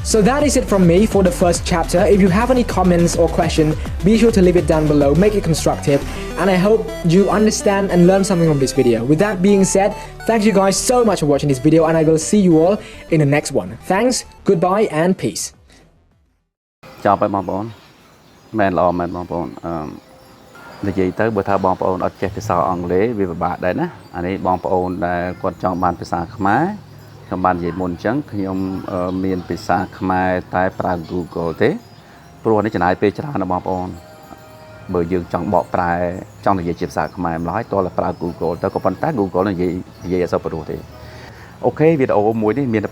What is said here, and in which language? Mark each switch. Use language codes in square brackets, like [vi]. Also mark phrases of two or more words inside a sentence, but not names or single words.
[en] So that is it from me for the first chapter. If you have any comments or questions, be sure to leave it down below, make it constructive, and I hope you understand and learn something from this video. With that being said, thank you guys so much for watching this video, and I will see you all in the next one. Thanks, goodbye, and peace. [vi] Chào các bạn, [km] men lo men បងនិយាយទៅបើថាបងប្អូនអត់ចេះភាសាអង់គ្លេសវាពិបាកដែរណាអានេះបងប្អូនដែលគាត់ចង់បានភាសាខ្មែរខ្ញុំបាននិយាយមុនអញ្ចឹងខ្ញុំមានភាសាខ្មែរតែប្រើ Google ទេ ព្រោះនេះចំណាយពេលច្រើនណាបងប្អូនបើយើងចង់បកប្រែចង់និយាយជាភាសាខ្មែរម្ល៉េះតោះតែប្រើ Google ទៅក៏ប៉ុន្តែ Google និយាយអត់សូវព្រោះទេអូខេវីដេអូមួយនេះមានតែ